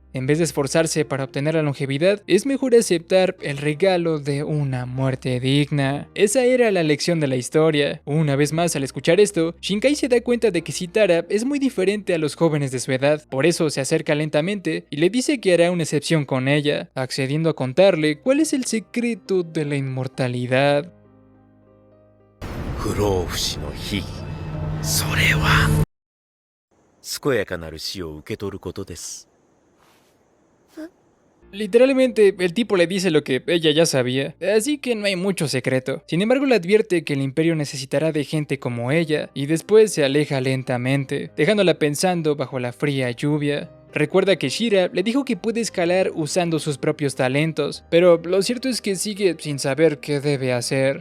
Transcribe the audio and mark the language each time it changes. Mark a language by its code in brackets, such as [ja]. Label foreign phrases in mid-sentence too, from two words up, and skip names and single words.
[es] En vez de esforzarse para obtener la longevidad, es mejor aceptar el regalo de una muerte digna. Esa era la lección de la historia. Una vez más, al escuchar esto, Shinkai se da cuenta de que Sitara es muy diferente a los jóvenes de su edad. Por eso se acerca lentamente y le dice que hará una excepción con ella, accediendo a contarle cuál es el secreto de la inmortalidad. [ja] 不老不死の悲劇、それは健やかなる死を受け取ることです。 [es] Literalmente, el tipo le dice lo que ella ya sabía, así que no hay mucho secreto. Sin embargo, le advierte que el imperio necesitará de gente como ella, y después se aleja lentamente, dejándola pensando bajo la fría lluvia. Recuerda que Shira le dijo que puede escalar usando sus propios talentos, pero lo cierto es que sigue sin saber qué debe hacer.